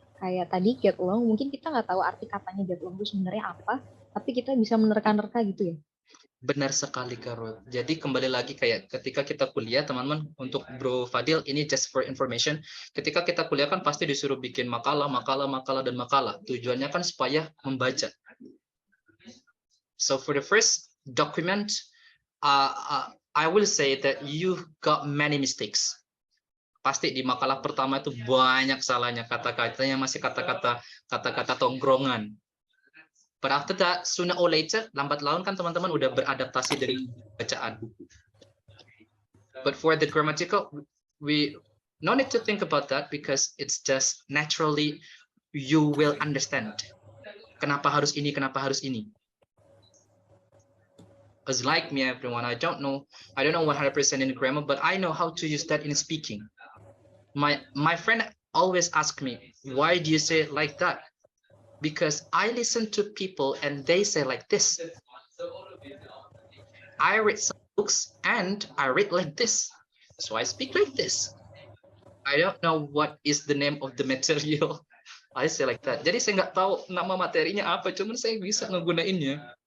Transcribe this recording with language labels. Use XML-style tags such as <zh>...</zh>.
<id>kayak tadi</id> <en>get along,</en> <id>mungkin kita nggak tahu arti katanya get along itu sebenarnya apa, tapi kita bisa menerka-nerka gitu ya. Benar sekali, Karol. Jadi kembali lagi kayak ketika kita kuliah, teman-teman, untuk Bro Fadil, ini</id> <en>just for information,</en> <id>ketika kita kuliah kan pasti disuruh bikin makalah, dan makalah. Tujuannya kan supaya membaca.</id> <en>So for the first document, I will say that you got many mistakes.</en> <id>Pasti di makalah pertama itu banyak salahnya, kata-katanya masih kata-kata tongkrongan.</id> <en>But after that, sooner or later,</en> <id>lambat laun kan teman-teman udah beradaptasi dari bacaan.</id> <en>But for the grammatical, we no need to think about that because it's just naturally you will understand.</en> <id>Kenapa harus ini? Kenapa harus ini?</id> <en>As like me, everyone, I don't know 100% in grammar, but I know how to use that in speaking. My friend always ask me, why do you say it like that? Because I listen to people and they say like this. I read some books and I read like this, so I speak like this. I don't know what is the name of the material. I say like that.</en> <id>Jadi saya nggak tahu nama materinya apa, cuman saya bisa ngegunainnya.</id>